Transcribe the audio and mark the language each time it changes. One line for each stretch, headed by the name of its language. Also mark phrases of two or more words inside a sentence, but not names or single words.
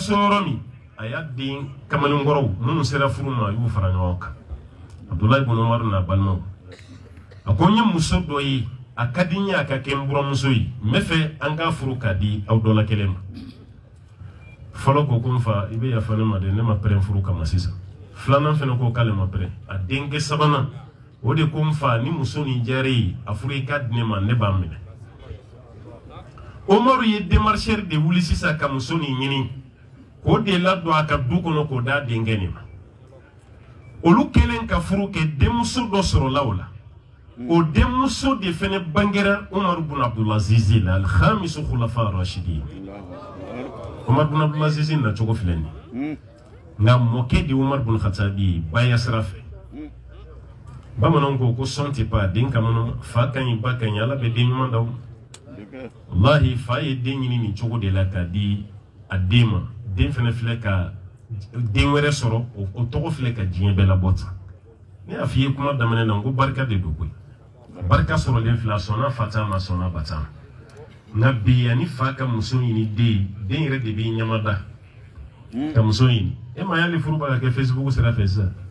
Bambara: so yɔrɔ min a y'a den kamalenkɔrɔw minnu sera furu ma a y'u fara ɲɔgɔn kan Abdulayi ibn Umaru n'a balimaw a ko n ye muso dɔ ye a ka di n ye a ka kɛ n buramuso ye n bɛ fɛ an k'a furu k'a di aw dɔ la kelen ma fɔlɔ ko ko n fa i bɛ yafa ne ma dɛ ne ma pɛrɛn furu kama sisan filanan fana ko k'ale ma pɛrɛn a denkɛ sabanan o de ko n fa ni muso nin diyara ye a furu i ka di ne ma ne b'a minɛ Umaru ye démarcheur de wuli sisan ka muso nin ɲini k'o de ladon a ka du kɔnɔ k'o d'a denkɛ nin ma olu kɛlen ka furu kɛ denmuso dɔ sɔrɔla o la o denmuso de fana bangera Umar bin Abdulaziz la
Arabic: الخامس الخلفاء الراشدين
Bambara: Umar bin Abdulaziz na cogo filɛ nin nka mɔkɛ de Umar bin Khattabi baya sira fɛ bamananw ko sɔn tɛ pan den kama fa ka ɲi ba ka ɲi ala bɛ den ɲuman d'aw wallahi fa ye den ɲini nin cogo de la k'a di a den ma den fana filɛ ka den wɛrɛ sɔrɔ o tɔgɔ filɛ ka diɲɛ bɛɛ labɔ tan ne y'a f'i ye kuma daminɛ na n ko barika de don koyi barika sɔrɔlen fila sɔnna fa ta ma sɔnna ba ta nka bi yanni fa ka muso ɲini den yɛrɛ de b'i ɲamada ka muso ɲini e ma y'ale furu b'a ka kɛ Facebook sira fɛ sisan